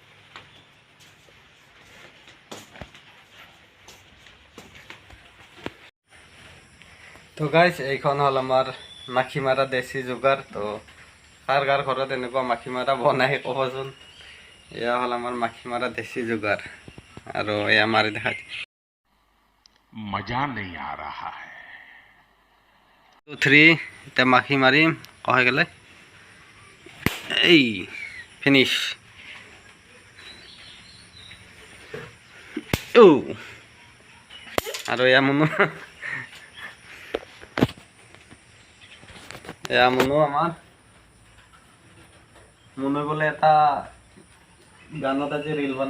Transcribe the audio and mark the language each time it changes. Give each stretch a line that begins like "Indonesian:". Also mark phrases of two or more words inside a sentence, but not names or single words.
Assamese: তো গাইজ, এইখন হ'ল আমাৰ মাখি মাৰা দেশী যোগাৰ। তো কাৰ কাৰ ঘৰত এনেকুৱা মাখি মাৰা বনাই ক'বচোন। এয়া হ'ল আমাৰ মাখি মাৰা দেশী যোগাৰ। আৰু এয়া মাৰি দেখা
Hindi: मजा नहीं आ रहा है।
Assamese: 2 3 এতিয়া মাখি মাৰিম কয় গ'লে এই ফিনিছ। আৰু এয়া মুনু আমাৰ মুনু বোলে এটা গানত আজি ৰিল বনাব।